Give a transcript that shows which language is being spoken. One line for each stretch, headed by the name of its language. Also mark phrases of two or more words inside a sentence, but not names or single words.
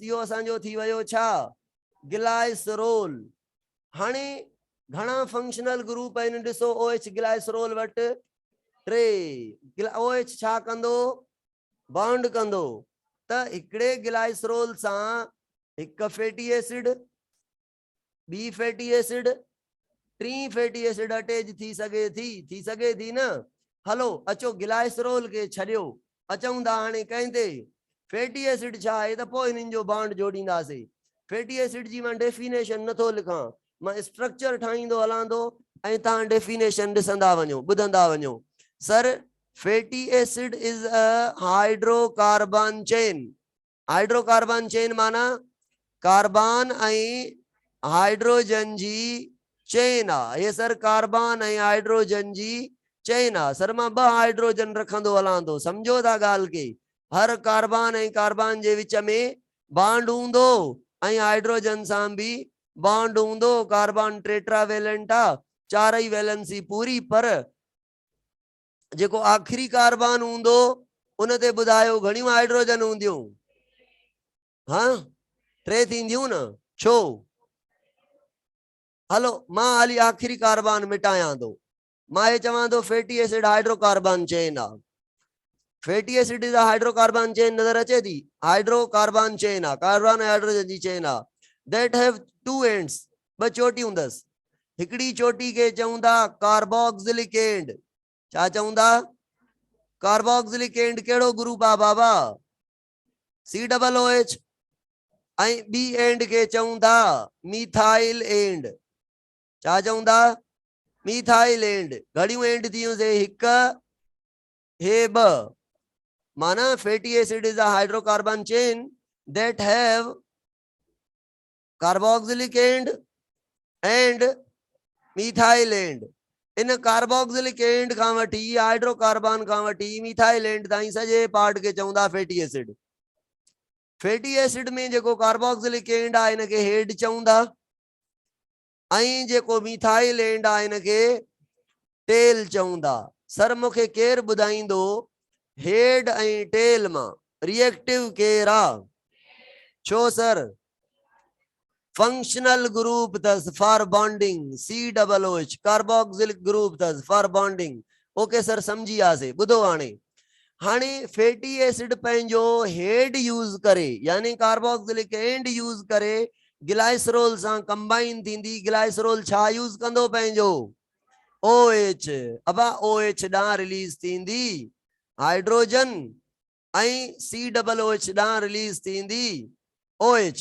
Sindhi: इहो असांजो थी वियो छा ग्लाइसरोल। हाणे घणा
English: functional group
Sindhi: आहिनि ॾिसो OH ग्लाइसरोल वटि 3 OH छा कंदो बॉन्ड कंदो त हिकिड़े ग्लाइसरोल सां हिकु
English: fatty acid
Sindhi: बी
English: fatty acid
Sindhi: 3
English: fatty acid
Sindhi: अटैच थी सघे थी न। हलो अचो ग्लाइसरोल के छॾियो अचूं था हाणे कंहिंते
English: fatty acid
Sindhi: छा आहे त पोइ हिननि जो बॉन्ड जोड़ींदासीं।
English: fatty acid
Sindhi: जी मां डेफिनेशन नथो लिखां मां स्ट्रक्चर ठाहींदो हलां थो ऐं तव्हां डेफिनेशन ॾिसंदा वञो ॿुधंदा वञो।
English: sir fatty acid is a hydrocarbon chain. hydrocarbon chain
Sindhi: माना कार्बन ऐं हाइड्रोजन जी चेन आहे। हे सर कार्बन ऐं हाइड्रोजन जी चेन आहे। सर मां 2 हाइड्रोजन रखंदो हलां थो सम्झो था ॻाल्हि खे। हर कार्बन ऐं कार्बन जे विच में बॉन्ड हूंदो ऐं हाइड्रोजन सां बि बॉन्ड हूंदो। कार्बन टेट्रावेलेंट आहे 4 वैलेंसी पूरी पर जेको आखिरी कार्बन हूंदो उन ते ॿुधायो घणियूं हाइड्रोजन हूंदियूं हाँ 3 थींदियूं न छो। हलो मां हाली आखिरी कार्बन मिटायां थो मां ये चवां थो
English: fatty acid hydrocarbon chain
Sindhi: आहे।
English: fatty acid is hydrocarbon chain
Sindhi: नजर अचे थी
English: hydrocarbon chain
Sindhi: आहे कार्बन ऐं हाइड्रोजन जी चेन आहे
English: that have 2 ends
Sindhi: 2 चोटियूं अथसि। हिकिड़ी चोटी खे चऊं था
English: carboxylic end.
Sindhi: छा चऊं था
English: carboxylic end
Sindhi: कहिड़ो ग्रुप आहे बाबा COOH ऐं ॿी एंड खे चऊं था
English: methyl end.
Sindhi: छा चऊं था
English: methyl end.
Sindhi: घणियूं एंड थियूंसीं हिकु हे 2 माना
English: fatty acid is a hydrocarbon chain that have carboxylic end and methyl end।
Sindhi: इन
English: carboxylic end
Sindhi: खां वठी हाइड्रोकार्बन खां वठी
English: methyl end
Sindhi: ताईं सॼे पार्ट खे चऊं था
English: fatty acid. fatty acid
Sindhi: में जेको
English: carboxylic end
Sindhi: आहे इन खे हेड चऊं था ऐं जेको
English: methyl end
Sindhi: आहे इन खे टेल चऊं था। सर मूंखे केरु ॿुधाईंदो हेड ऐं टेल मां रिएक्टिव केरु आहे छो सर
English: functional group अथसि for bonding
Sindhi: COOH
English: carboxylic group अथसि for bonding। okay sir
Sindhi: समझी वियासीं। ॿुधो हाणे हाणे
English: fatty acid
Sindhi: पंहिंजो हेड यूज़ करे यानी
English: carboxylic end
Sindhi: यूज़ करे ग्लाइसरोल सां कंबाइन थींदी। ग्लाइसरोल छा यूज़ कंदो पंहिंजो OH। अब OH ॾांहुं रिलीज थींदी हाइड्रोजन ऐं COOH ॾांहुं रिलीज थींदी OH।